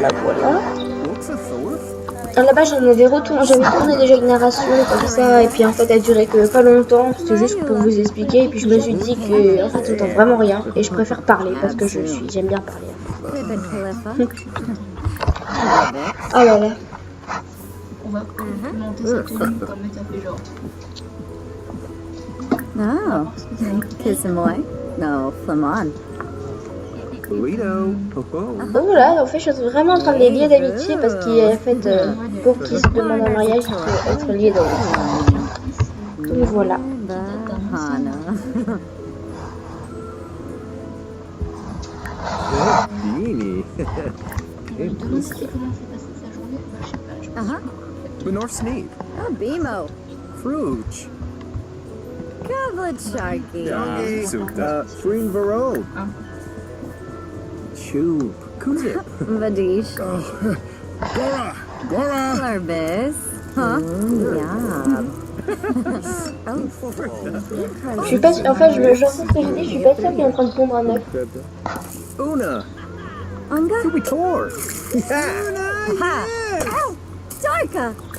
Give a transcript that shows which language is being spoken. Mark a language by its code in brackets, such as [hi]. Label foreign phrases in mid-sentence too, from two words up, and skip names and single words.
[fr] Là-bas, j'avais tourné déjà une narration comme ça, et puis en fait, elle durait que pas longtemps. C'était juste pour vous expliquer, et puis je me suis dit que en fait, j'entends vraiment rien, et je préfère parler parce que j'aime bien parler. Oh là là. On va monter cette tenue comme ça fait genre. [en] Oh, kiss him away. No, come on. [fr] Donc voilà, en fait, je suis vraiment en train de les lier d'amitié parce qu'en fait, pour qu'ils se demandent un mariage, il faut être lié d'amitié. Donc voilà. Je me demande si comment s'est passée sa journée. Je sais pas. Benor Sneed. Oh, Bimo. Fruch. Kavlet Sharky. Sreen Vero. Chub. Kuzip. Vadish. Gora. Larbis. [en] Huh? Yeah. [fr] Je suis pas sûre, en fait, j'entends ce que je dis, je suis pas sûre qu'il est en train de pondre un œuf. Una. Unga. Kubitor. Ha. Darka.